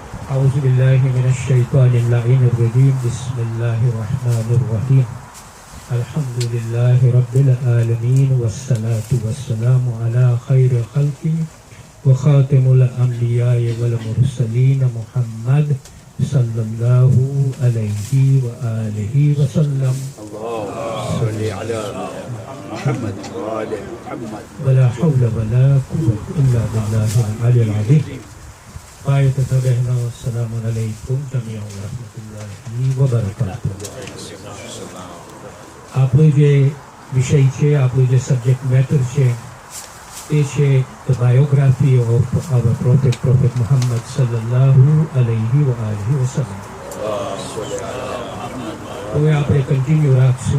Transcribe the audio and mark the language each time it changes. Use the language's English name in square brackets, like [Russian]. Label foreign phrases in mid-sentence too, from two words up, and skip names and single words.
[Arabic] أعوذ بالله من الشيطان اللعين الرجيم بسم الله الرحمن الرحيم الحمد لله رب العالمين والصلاة والسلام على خير خلقه وخاتم الأنبياء والمرسلين محمد صلى الله عليه وآله وسلم اللهم صل على محمد وآل محمد ولا حول ولا قوة إلا بالله العلي العظيم بہنا السلام علیکم جميعا ورحمۃ اللہ وبرکاتہ. [Gujarati] આપણો જે વિષય છે, આપણું જે [English] subject matter [Gujarati] છે તે છે [English] the biography of our prophet [Gujarati] મુહમ્મદ [Arabic] صلى الله عليه وآله وسلم. [Gujarati] હવે આપણે કન્ટિન્યુ રાખશું.